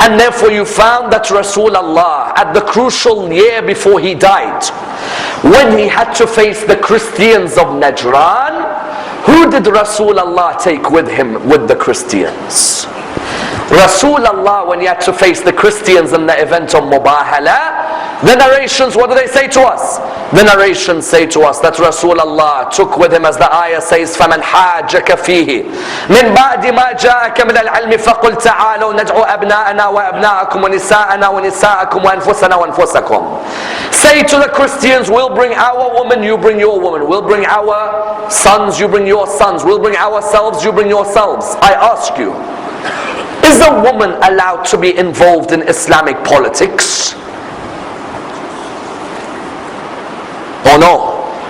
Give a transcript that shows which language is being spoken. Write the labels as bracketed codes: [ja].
[en] And therefore you found that Rasulullah, at the crucial year before he died, when he had to face the Christians of Najran, who did Rasulullah take with him with the Christians? Rasulullah, when he had to face the Christians in the event of Mubahala, the narrations, what do they say to us? The narrations say to us that Rasulullah took with him, as the ayah says, [ar] فَمَنْ حَاجَّكَ فِيهِ مِنْ بَعْدِ مَا جَاءَكَ مِنَ الْعِلْمِ فَقُلْ تَعَالَوْا نَدْعُوا أَبْنَاءَنَا وَأَبْنَاءَكُمْ وَنِسَاءَنَا وَنِسَاءَكُمْ وَأَنفُسَنَا وَأَنفُسَكُمْ. [en] Say to the Christians, we'll bring our woman, you bring your woman. We'll bring our sons, you bring your sons. We'll bring ourselves, you bring yourselves. I ask you, is a woman allowed to be involved in Islamic politics? Or no?